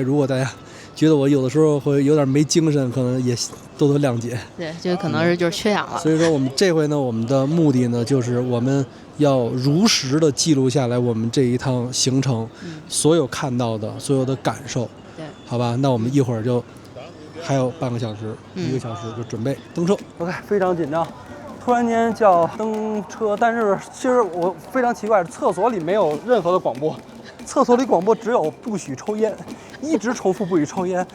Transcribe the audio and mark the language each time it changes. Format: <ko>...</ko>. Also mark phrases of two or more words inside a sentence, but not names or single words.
<zh>如果大家覺得我有的時候會有點沒精神，可能也多多諒解。對，就可能是就是缺氧了。所以說我們這回呢，我們的目的呢，就是我們要如實的記錄下來我們這一趟行程，所有看到的所有的感受。對，好吧，那我們一會兒就還有半個小時，1個小時就準備登車。OK， 非常緊張，突然間叫登車，但是其實我非常奇怪，廁所裡沒有任何的廣播，廁所裡廣播只有不許抽煙，一直重複不许抽烟。</zh>